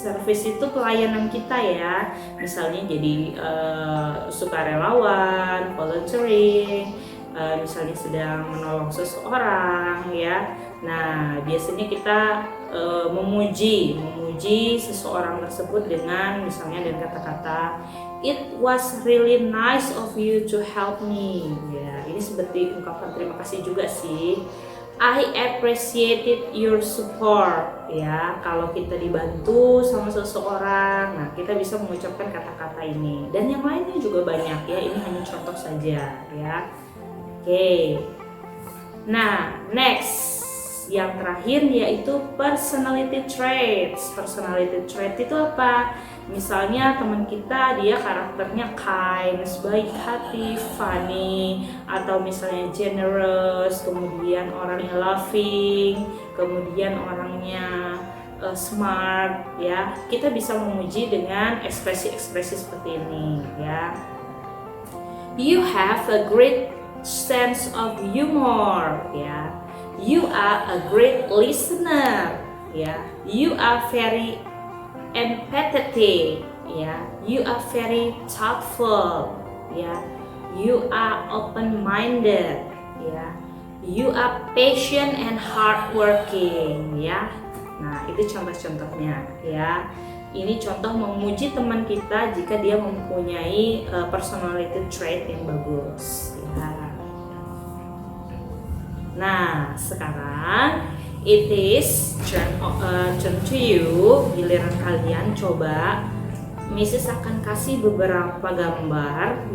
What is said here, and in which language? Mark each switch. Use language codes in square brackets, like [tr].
[id] Service itu pelayanan kita, ya. Misalnya jadi sukarelawan, volunteering, misalnya sedang menolong seseorang, ya. Nah, biasanya kita memuji seseorang tersebut dengan misalnya dengan kata-kata [en] it was really nice of you to help me. [id] Ya, ini seperti ungkapan terima kasih juga sih. [en] I appreciated your support. [id] Ya, kalau kita dibantu sama seseorang, nah kita bisa mengucapkan kata-kata ini. Dan yang lainnya juga banyak, ya. Ini hanya contoh saja, ya. Oke. Nah, next. Yang terakhir yaitu personality traits. Personality trait itu apa? Misalnya teman kita dia karakternya kind, baik hati, funny, atau misalnya generous, kemudian orangnya loving, kemudian orangnya smart, ya. Kita bisa memuji dengan ekspresi-ekspresi seperti ini, ya. [en] You have a great sense of humor, ya. You are a great listener, ya. You are very empathetic, ya. You are very thoughtful, ya. You are open-minded, ya. You are patient and hardworking, ya. [id] Nah, itu contoh-contohnya, ya. Ini contoh memuji teman kita jika dia mempunyai personality trait yang bagus, ya. Nah, sekarang [en] it is turn to you. [id] Giliran kalian coba. Mrs. akan kasih beberapa gambar.